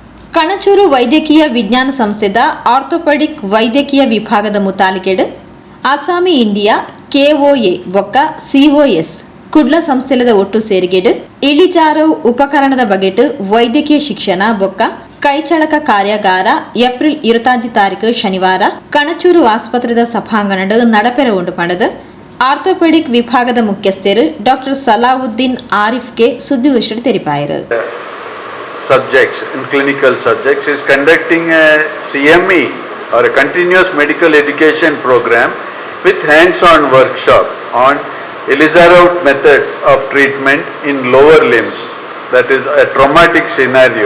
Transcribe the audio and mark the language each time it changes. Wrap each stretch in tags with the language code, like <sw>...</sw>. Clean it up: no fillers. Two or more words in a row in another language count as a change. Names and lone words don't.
<tcy>ಕಣಚೂರು ವೈದ್ಯಕೀಯ ವಿಜ್ಞಾನ ಸಂಸ್ಥೆದ ಆರ್ಥೋಪೆಡಿಕ್ ವೈದ್ಯಕೀಯ ವಿಭಾಗದ ಮುತಾಲಿಕೆಡ್ ಅಸಾಮಿ ಇಂಡಿಯಾ ಕೆಒಎ ಬೊಕ್ಕ ಸಿಒಎಸ್ ಕುಡ್ಲ ಸಂಸ್ಥೆಲದ ಒಟ್ಟು ಸೇರಿಗೆಡ್ ಇಳಿಜಾರವು ಉಪಕರಣದ ಬಗೆಟ್ ವೈದ್ಯಕೀಯ ಶಿಕ್ಷಣ ಬೊಕ್ಕ ಕೈಚಳಕ ಕಾರ್ಯಾಗಾರ ಏಪ್ರಿಲ್ 25 ತಾರೀಕು ಶನಿವಾರ ಕಣಚೂರು ಆಸ್ಪತ್ರೆದ ಸಭಾಂಗಣಡ್ ನಡಪೆರ ಉಂಡು ಪಂಡದು ಆರ್ಥೋಪೆಡಿಕ್ ವಿಭಾಗದ ಮುಖ್ಯಸ್ಥರು ಡಾಕ್ಟರ್ ಸಲಾವುದ್ದೀನ್ ಆರಿಫ್ಗೆ ಸುದ್ದಿಗೋಷ್ಠಿಯಲ್ಲಿ ತೆರಿಪಾಯರು.</tcy> <en>Subjects in clinical subjects is conducting a CME or a continuous medical education program with hands-on workshop on Elizarov method of treatment in lower limbs, that is a traumatic scenario.</en>